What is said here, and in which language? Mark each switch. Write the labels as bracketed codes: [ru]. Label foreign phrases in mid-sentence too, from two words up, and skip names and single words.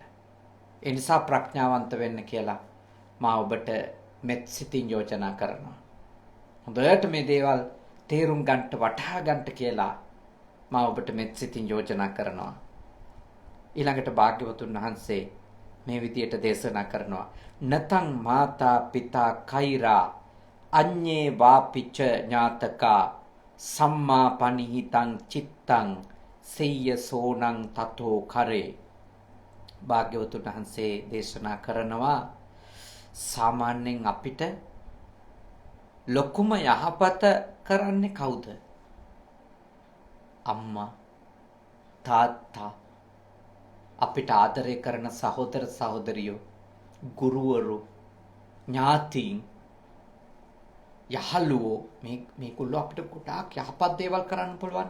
[si] ඒ නිසා ප්‍රඥාවන්ත වෙන්න කියලා මා ඔබට මෙත් සිතින් යෝජනා කරනවා. හොඳට මේ දේවල් තේරුම් ගන්නට, වටහා ගන්නට කියලා මා ඔබට මෙත් සිතින් යෝජනා කරනවා. ඊළඟට භාග්‍යවතුන් වහන්සේ මේ විදියට දේශනා කරනවා. [pi] නතං මාතා පිතා කෛරා අඤ්ඤේ වාපිච ඥාතකා සම්මා පනිහිතං චිත්තං සෙය්‍ය සෝනං තතෝ කරේ. [si] භාග්‍යවතුන් වහන්සේ දේශනා කරනවා සාමාන්‍යයෙන් අපිට ලොකුම යහපත කරන්නේ කවුද? අම්මා, තාත්තා, අපිට ආදරය කරන සහෝදර සහෝදරියෝ, ගුරුවරු, ඥාතීන්, යහළුවෝ මේගොල්ලෝ අපිට ගොඩාක් යහපත් දේවල් කරන්න පුළුවන්.